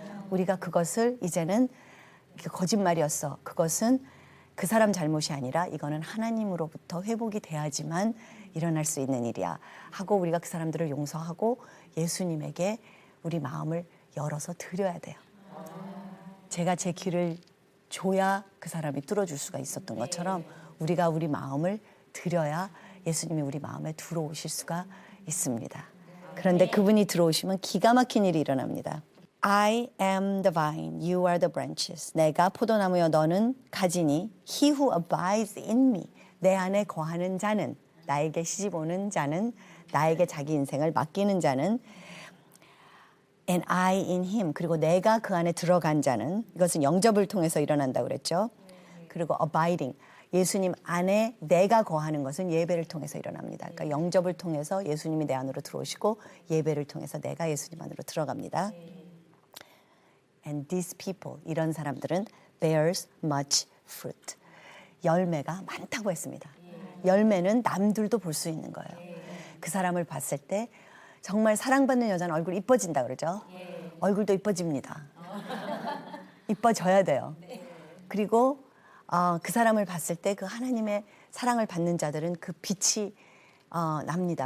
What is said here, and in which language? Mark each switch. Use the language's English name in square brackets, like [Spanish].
[Korean] 우리가 그것을 이제는 거짓말이었어, 그것은 그 사람 잘못이 아니라 이거는 하나님으로부터 회복이 돼야지만 일어날 수 있는 일이야 하고 우리가 그 사람들을 용서하고 예수님에게 우리 마음을 열어서 드려야 돼요. 제가 제 길을 줘야 그 사람이 뚫어줄 수가 있었던 것처럼 우리가 우리 마음을 드려야 예수님이 우리 마음에 들어오실 수가 있습니다. 그런데 그분이 들어오시면 기가 막힌 일이 일어납니다. [English] I am the vine, you are the branches. [Korean] 내가 포도나무여 너는 가지니 [English] he who abides in me. [Korean] 내 안에 거하는 자는, 나에게 시집오는 자는, 나에게 자기 인생을 맡기는 자는 [English] and I in him. [Korean] 그리고 내가 그 안에 들어간 자는, 이것은 영접을 통해서 일어난다고 그랬죠. 그리고 abiding, 예수님 안에 내가 거하는 것은 예배를 통해서 일어납니다. 그러니까 영접을 통해서 예수님이 내 안으로 들어오시고 예배를 통해서 내가 예수님 안으로 들어갑니다. [English] And these people, [Korean] 이런 사람들은 [English] bears much fruit. [Korean] 열매가 많다고 했습니다. 열매는 남들도 볼 수 있는 거예요. 그 사람을 봤을 때 정말 사랑받는 여자는 얼굴이 이뻐진다 그러죠. 얼굴도 이뻐집니다. 이뻐져야 돼요. 그리고 그 사람을 봤을 때 그 하나님의 사랑을 받는 자들은 그 빛이 납니다.